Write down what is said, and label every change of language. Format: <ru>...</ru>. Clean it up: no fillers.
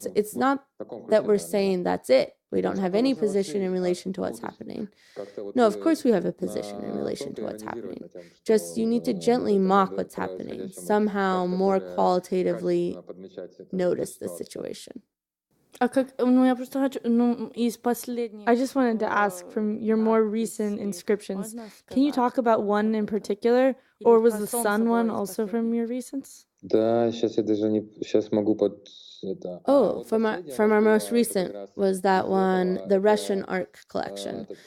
<en>It's not that we're saying that's it. We don't have any position in relation to what's happening. No, of course we have a position in relation to what's happening. Just you need to gently mock what's happening, somehow more qualitatively notice the situation.</en> <ru>А как, ну я просто хочу, ну из последних.</ru> <en>I just wanted to ask, from your more recent inscriptions, can you talk about one in particular, or was the sun one also from your recents?</en> <ru>Да, сейчас я даже не... Сейчас могу под...</ru> <en>Oh, from our most recent was that one, the Russian Ark collection.</en>